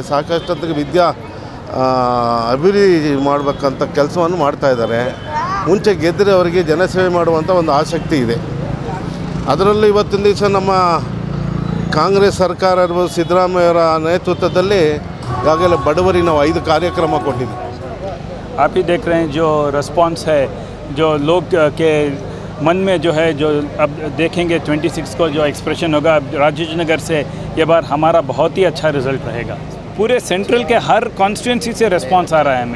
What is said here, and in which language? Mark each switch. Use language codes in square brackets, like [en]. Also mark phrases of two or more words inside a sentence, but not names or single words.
[kn] ಸಾಕಷ್ಟು ಅಭಿವೃದ್ಧಿ ಮಾಡಬೇಕಂತ ಕೆಲಸವನ್ನು ಮಾಡ್ತಾಯಿದ್ದಾರೆ. ಮುಂಚೆ ಗೆದ್ದರೆ ಅವರಿಗೆ ಜನಸೇವೆ ಮಾಡುವಂಥ ಒಂದು ಆಸಕ್ತಿ ಇದೆ. ಅದರಲ್ಲೂ ಇವತ್ತಿನ ದಿವಸ ನಮ್ಮ ಕಾಂಗ್ರೆಸ್ ಸರ್ಕಾರ ಇರ್ಬೋದು, ಸಿದ್ದರಾಮಯ್ಯವರ ನೇತೃತ್ವದಲ್ಲಿ ಈಗಾಗಲೇ ಬಡವರಿಗೆ ನಾವು 5 ಕಾರ್ಯಕ್ರಮ ಕೊಟ್ಟಿದ್ದೀವಿ. [hi] आप ही देख रहे हैं जो रिस्पॉन्स है, जो लोग के मन में जो है, जो अब देखेंगे 26 को जो एक्सप्रेशन होगा राजेश नगर से, ये बार हमारा बहुत ही अच्छा रिजल्ट रहेगा. पूरे सेंट्रल के हर कॉन्स्टिट्यूंसी से रिस्पांस आ रहा है हमें.